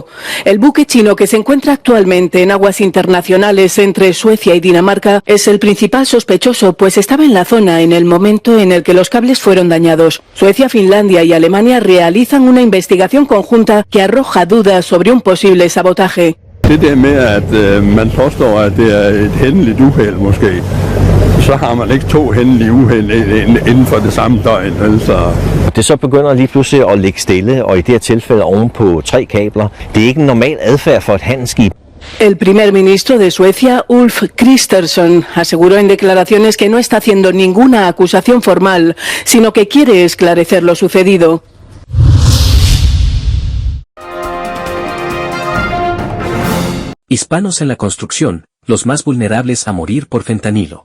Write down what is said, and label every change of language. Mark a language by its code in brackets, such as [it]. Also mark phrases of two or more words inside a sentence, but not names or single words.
[es] El buque chino, que se encuentra actualmente en aguas internacionales entre Suecia y Dinamarca, es el principal sospechoso, pues estaba en la zona en el momento en el que los cables fueron dañados. Suecia, Finlandia y Alemania realizan una investigación conjunta que arroja dudas sobre un posible sabotaje. [da] Det der med, at man påstår, at det er et hændeligt uheld måske, så har man ikke 2 hændelige uheld inden for det samme døgn. Altså. Det så begynder lige pludselig at ligge stille, og i det her tilfælde oven på 3 kabler. Det er ikke en normal adfærd for et handelsskib. [es] El primer ministro de Suecia, Ulf Kristersson, aseguró en declaraciones que no está haciendo ninguna acusación formal, sino que quiere esclarecer lo sucedido. Hispanos en la construcción, los más vulnerables a morir por fentanilo.